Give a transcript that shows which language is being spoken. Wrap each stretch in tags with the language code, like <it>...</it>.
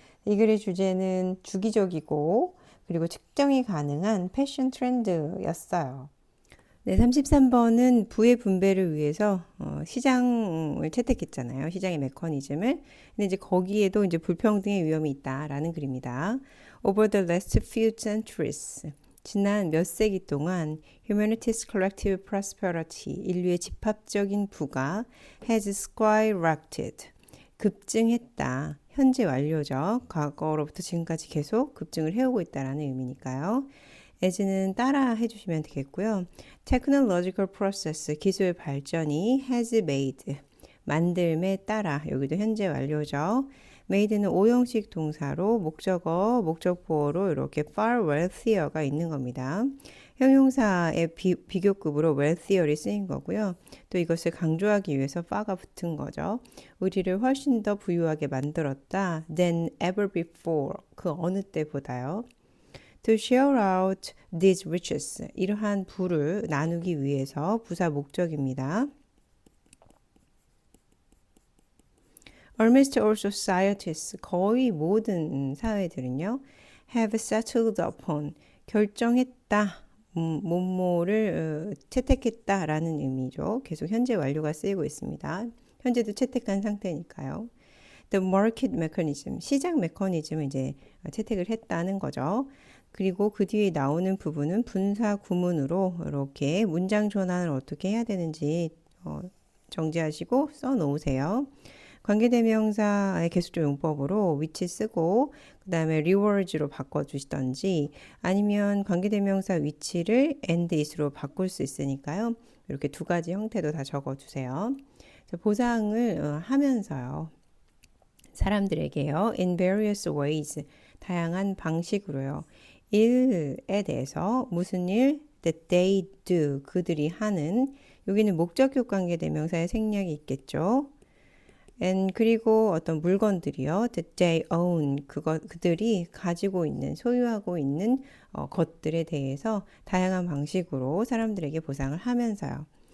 <ko>이 글의 주제는 주기적이고 그리고 측정이 가능한 패션 트렌드였어요. 네, 33번은 부의 분배를 위해서 시장을 채택했잖아요. 시장의 메커니즘을. 근데 이제 거기에도 이제 불평등의 위험이 있다라는 글입니다.</ko> <en>Over the last few centuries,</en> <ko>지난 몇 세기 동안</ko> <en>humanity's collective prosperity,</en> <ko>인류의 집합적인 부가</ko> <en>has skyrocketed,</en> <ko>급증했다. 현재 완료죠. 과거로부터 지금까지 계속 급증을 해오고 있다라는 의미니까요. as는 따라 해주시면 되겠고요.</ko> <en>technological process,</en> <ko>기술 발전이</ko> <en>has made,</en> <ko>만들매 따라, 여기도 현재 완료죠. made는 오형식 동사로 목적어, 목적보어로 이렇게</ko> <en>far wealthier</en> <ko>가 있는 겁니다. 형용사의 비교급으로 wealthier이 쓰인 거고요. 또 이것을 강조하기 위해서 far가 붙은 거죠. 우리를 훨씬 더 부유하게 만들었다.</ko> <en>than ever before,</en> <ko>그 어느 때보다요.</ko> <en>To share out these riches,</en> <ko>이러한 부를 나누기 위해서 부사 목적입니다.</ko> <en>Almost all societies,</en> <ko>거의 모든 사회들은요,</ko> <en>have settled upon,</en> <ko>결정했다, 뭐뭐를 채택했다라는 의미죠. 계속 현재 완료가 쓰이고 있습니다. 현재도 채택한 상태니까요.</ko> <en>The market mechanism,</en> <ko>시장 메커니즘을 이제 채택을 했다는 거죠. 그리고 그 뒤에 나오는 부분은 분사 구문으로 이렇게 문장 전환을 어떻게 해야 되는지 정지하시고 써 놓으세요. 관계대명사의 계속적 용법으로 which 쓰고 그 다음에 rewards로 바꿔주시던지 아니면 관계대명사 which를 and is로 바꿀 수 있으니까요. 이렇게 두 가지 형태도 다 적어주세요. 보상을 하면서요. 사람들에게요.</ko> <en>in various ways,</en> <ko>다양한 방식으로요. 일에 대해서 무슨 일?</ko> <en>that they do,</en> <ko>그들이 하는 여기는 목적격 관계대명사의 생략이 있겠죠. and 그리고 어떤 물건들이요.</ko> <en>that they own,</en> <ko>그들이 가지고 있는, 소유하고 있는 것들에 대해서 다양한 방식으로 사람들에게 보상을 하면서요.</ko>